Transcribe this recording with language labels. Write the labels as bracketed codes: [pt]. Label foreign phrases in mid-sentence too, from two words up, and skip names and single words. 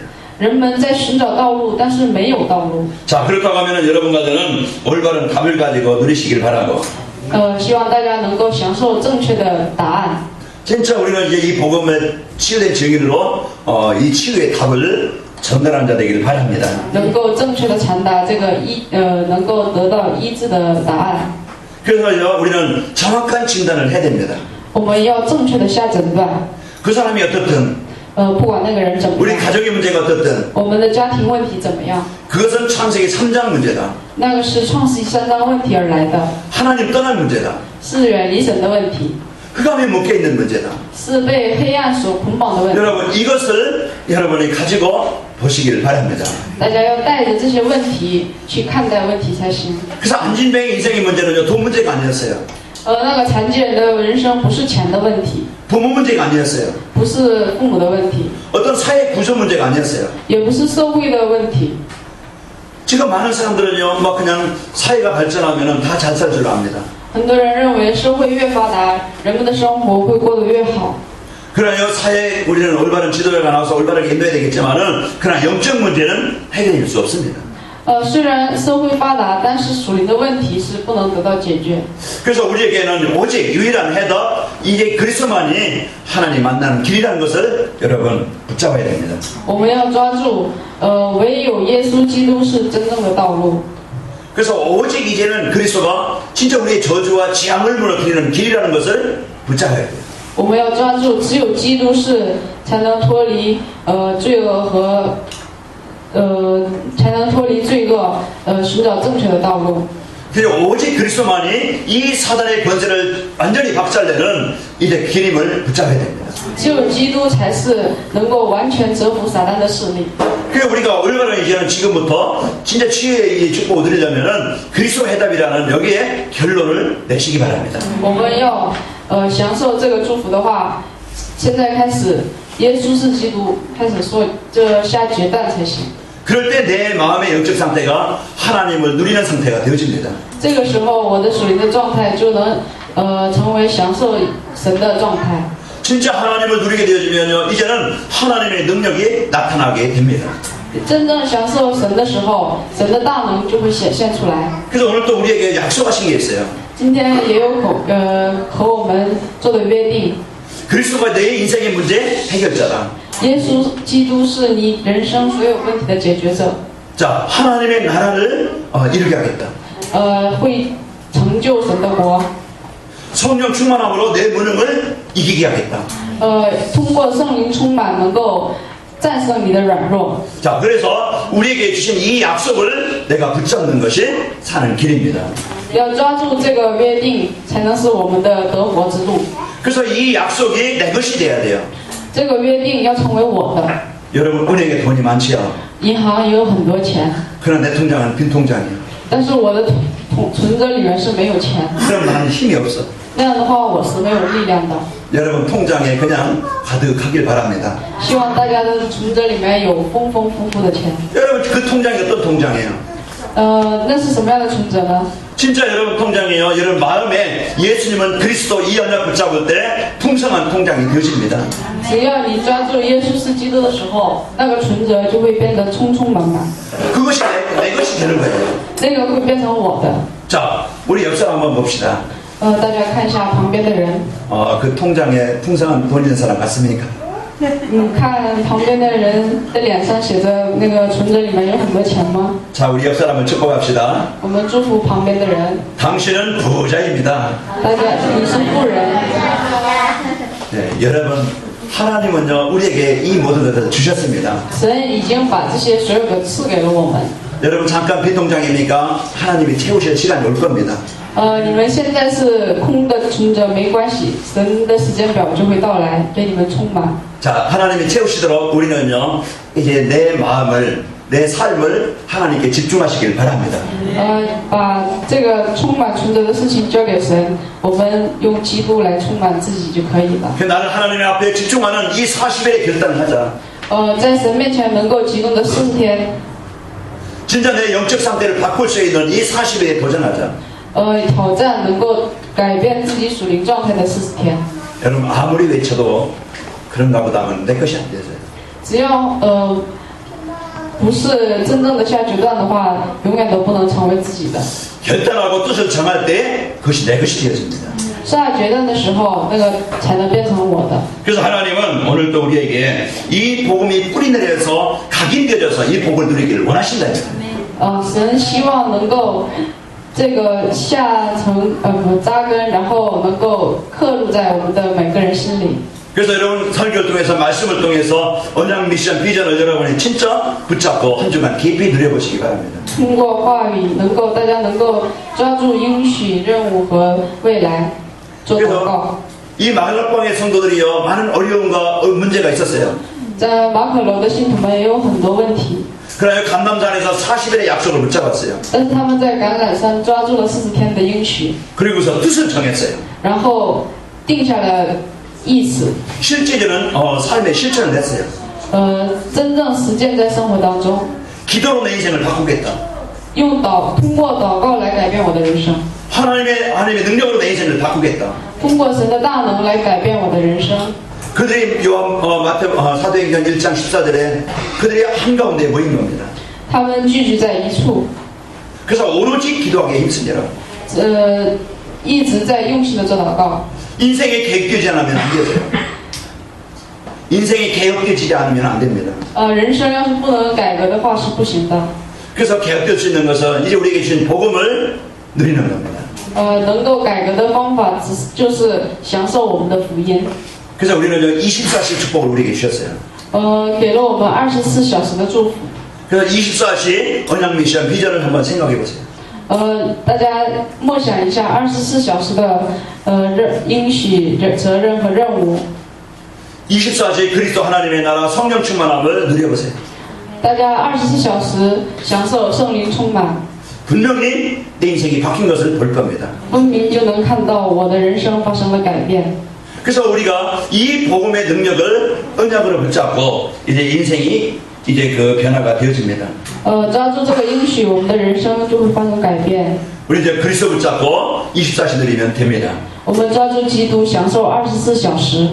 [zh] 人们在寻找道路，但是没有道路。 [ko] 자 그렇다고 하면은 여러분과 저는 올바른 답을 가지고 누리시길 바라고. [zh] 希望大家能够享受正确的答案。 [ko] 진짜 우리는 이제 이 복음의 치유된 증인으로 이 치유의 답을 전달한 자 되기를 바랍니다. [zh] 能够正确的传达这个能够得到医治的答案。 [ko] 그래서요 우리는 정확한 진단을 해야 됩니다. [zh] 我们要正确的下诊断。 [ko] 그 사람이 어떻든 [zh] 不管那个人怎么 [ko] 우리 [zh] 样， [ko] 가정의 문제가 어떻든 [zh] 我们的家庭问题怎么样， [ko] 그것은 창세기 3장 문제다. [zh] 那个是创世3章问题而来的， [ko] 하나님 떠난 문제다. [zh] 是远离神的问题， [ko] 흑암에 묶여있는 문제다. [zh] 是被黑暗所捆绑的问题。 [ko] 여러분 이것을 여러분이 가지고 보시기를 바랍니다. [zh] 大家要带着这些问题去看待问题才行。 [ko] 그래서 안진뱅의 인생의 문제는요 돈 문제가 아니었어요. [zh] 那个残疾人的人生不是钱的问题， [ko] 부모 문제가 아니었어요. [zh] 不是父母的问题， [ko] 어떤 사회 구조 문제가 아니었어요. [zh] 也不是社会的问题。 [ko] 지금 많은 사람들은요 막 그냥 사회가 발전하면 다 잘 살 줄 압니다. [zh] 很多人认为社会越发达，人们的生活会过得越好。 [ko] 그러나 사회에 우리는 올바른 지도자가 나와서 올바르게 인도해야 되겠지만은 그러나 영적 문제는 해결될 수 없습니다. [zh] 虽然社会发达，但是属灵的问题是不能得到解决。 [ko] 그래서 우리에게는 오직 유일한 해답 이게 그리스도만이 하나님 만나는 길이라는 것을 여러분 붙잡아야 됩니다. [zh] 我们要抓住，唯有耶稣基督是真正的道路。 [ko] 그래서 오직 이제는 그리스도가 진짜 우리의 저주와 지향을 무너뜨리는 길이라는 것을 붙잡아야 돼요. [zh] 我们要抓住，只有基督是才能脱离罪恶和才能脱离罪恶，寻找正确的道路。 [ko] 그래서 오직 그리스도만이 이 사단의 권세를 완전히 박살내는 이제 길임을 붙잡아야 됩니다. [zh] 只有基督才是能够完全折服撒旦的势力。 [ko] 그래서 우리가 올바른 이제는 지금부터 진짜 치유의 축복을 드리려면은 그리스도 해답이라는 여기에 결론을 내시기 바랍니다. [zh] 我们要享受这个祝福的话，现在开始，耶稣是基督，开始说这下决断才行。 [ko] 그럴 때 내 마음의 영적 상태가 하나님을 누리는 상태가 되어집니다. [zh] 这个时候，我的属灵的状态就能成为享受神的状态。 [ko] 진짜 하나님을 누리게 되어지면요 이제는 하나님의 능력이 나타나게 됩니다. [zh] 真正享受神的时候，神的大能就会显现出来。 [ko] 그래서 오늘 또 우리에게 약속하신 게 있어요. [zh] 今天也有和我们做的约定， [ko] 그리스도가 내 인생의 문제 해결자다. [zh] 耶稣基督是你人生所有问题的解决者， [ko] 자 하나님의 나라를 이루게 하겠다. [zh] 会成就神的国。 [ko] 성령 충만함으로 내 무능을 이기게 하겠다. [zh] 通过圣灵充满，能够战胜你的软弱。 [ko] 자 그래서 우리에게 주신 이 약속을 내가 붙잡는 것이 사는 길입니다. [zh] 要抓住这个约定，才能是我们的得活之路。 [ko] 그래서 이 약속이 내 것이 돼야 돼요. [zh] 这个约定要成为我的。 [ko] 여러분 은행에 돈이 많지요. [zh] 银行也有很多钱， [ko] 그러나 내 통장은 빈 통장이에요. [zh] 但是我的存折里面是没有钱。 [ko] 그럼 나는 힘이 없어. [zh] 那样的话，我是没有力量的。 [ko] 여러분 통장에 그냥 가득하길 바랍니다. [zh] 希望大家的存折里面有丰富的钱。 [ko] 여러분 그 통장이 어떤 통장이에요? [zh] 那是什么样的存折呢？ [ko] 진짜 여러분 통장이요. 여러분 마음에 예수님은 그리스도 이 언약 붙잡을 때 풍성한 통장이 되어집니다. [zh] 只要你抓住耶稣是基督的时候，那个存折就会变得充充满满， [ko] 그것이 내 것이 되는 거예요. [zh] 那个会变成我的。 [ko] 자, 우리 옆사람 한번 봅시다. [zh] 大家看一下旁边的人， [ko] 그 통장에 풍성한 돈 있는 사람 같습니까? [zh] 看旁边的人的脸上写着那个存折里面有很多钱吗？ [ko] 자, 우리 옆사람을 축복합시다. [zh] 我们祝福旁边的人， [ko] 당신은 부자입니다. [zh] 大家你是富人。 [ko] 네, 여러분 하나님은요 우리에게 이 모든 것을 주셨습니다. [zh] 神已经把这些所有的赐给了我们。 [ko] 여러분 잠깐 빈 통장이니까 하나님이 채우실 시간이 올 겁니다. [zh] 你们现在是空的存折没关系，神的时间表就会到来，给你们充满。 [ko] 자, 하나님이 채우시도록 우리는요 이제 내 마음을 내 삶을 하나님께 집중하시길 바랍니다. [zh] 把这个充满存折的事情交给神，我们用基督来充满自己就可以了。 [ko] 그 나는 하나님의 앞에 집중하는 이 40일의 결단을 하자. [zh] 在神面前能够集中的40天， [ko] 진짜 내 영적 상태를 바꿀 수 있는 이 40일에 도전하자. [zh] 挑战能够改变自己属灵状态的40天。 [ko] 여러분 아무리 외쳐도 그런가 보다 하면 내 것이 안 되죠. [zh] 只要不是真正的下决断的话，永远都不能成为自己的。 [ko] 결단하고 뜻을 정할 때 그것이 내 것이 되어집니다. [zh] 下决断的时候，那个才能变成我的。 [ko] 그래서 하나님은 오늘 또 우리에게 이 복음이 뿌리 내려서 각인되어져서 이 복을 누리기를 원하신다니까. [zh] 神希望能够这个下层扎根，然后能够刻入在我们的每个人心里。 [ko] 그래서 여러분 설교를 통해서 말씀을 통해서 언약 미션 비전을 여러분이 진짜 붙잡고 한 주간 깊이 누려보시기 바랍니다. [zh] 通过话语，大家能够抓住应许、任务和未来，做祷告。 [ko] 이 마을락방의 성도들이요 많은 어려움과 문제가 있었어요. [zh] 在马可楼的信徒们也有很多问题， [ko] 그러나 감남산에서 40일의 약속을 붙잡았어요. [zh] 但是他们在橄榄山抓住了40天的应许， [ko] 그리고서 뜻을 정했어요. [zh] 然后定下了意思， [ko] 실제적인 삶의 실천을 했어요. [zh] 真正实践在生活当中， [ko] 기도로 내 인생을 바꾸겠다. [zh] 通过祷告来改变我的人生， [ko] 하나님의 능력으로 내 인생을 바꾸겠다. [zh] 通过神的大能来改变我的人生。 [ko] 그들이 사도행전 1장 14절에 그들이 한가운데 모인 겁니다. [zh] 他们聚集在一处， [ko] 그래서 오로지 기도하기에 힘쓰니라. [zh] 一直在用心的做祷告。 [ko] 인생이 개혁되지 않으면 안 되죠. 인생이 개혁되지 않으면 안 됩니다. [zh] 人生要是不能改革的话是不行的。 [ko] 그래서 개혁될 수 있는 것은 이제 우리에게 주신 복음을 누리는 겁니다. [zh] 能够改革的方法就是享受我们的福音。 [ko] 그래서 우리는 24시 축복을 우리에게 주셨어요. [zh] 给了我们24小时的祝福。 [ko] 그래서 24시 언약 미션 비전을 한번 생각해 보세요. [zh] 大家默想一下24小时的应许、责任和任务。 [ko] 24시 그리스도 하나님의 나라 성령 충만함을 누려보세요. [zh] 大家24小时享受圣灵充满， [ko] 분명히 내 인생이 바뀐 것을 볼 겁니다. [zh] 分明就能看到我的人生发生了改变。 [ko] 그래서 우리가 이 복음의 능력을 언약으로 붙잡고 이제 인생이 이제 그 변화가 되어집니다. [zh] 抓住这个应许，我们的人生就会发生改变。 [ko] 우리 이제 그리스도 붙잡고 24시 누리면 됩니다. [zh] 我们抓住基督，享受24小时。